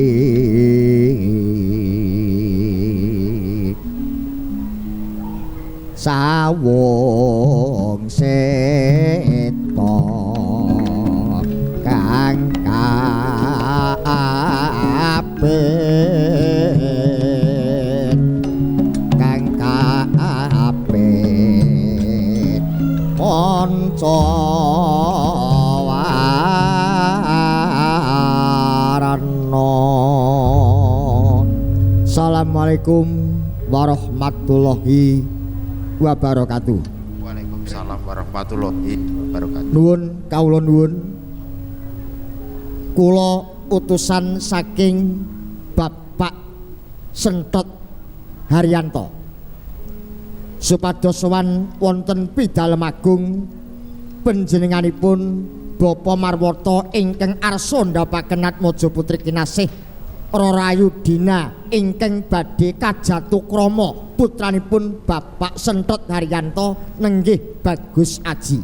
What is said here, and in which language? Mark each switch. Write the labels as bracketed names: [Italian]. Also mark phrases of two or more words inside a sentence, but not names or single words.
[Javanese] sawung seta kang kapit kang kapit kanca [Arabic] السلام عليكم ورحمة الله وبركاته. وعليكم السلام ورحمة الله وبركاته. [Javanese] Nuwun kawula nuwun. Kula utusan saking Bapak Sentot Haryanto supados sowan wonten pidalem agung panjenenganipun Bapa Marwata ingkang arsa ndapaken Atmaja Putri Kinasih Rarayu Dina ingkang badhe kajatu krama putranipun Bapak Sentot Haryanto nenggih Bagus Aji.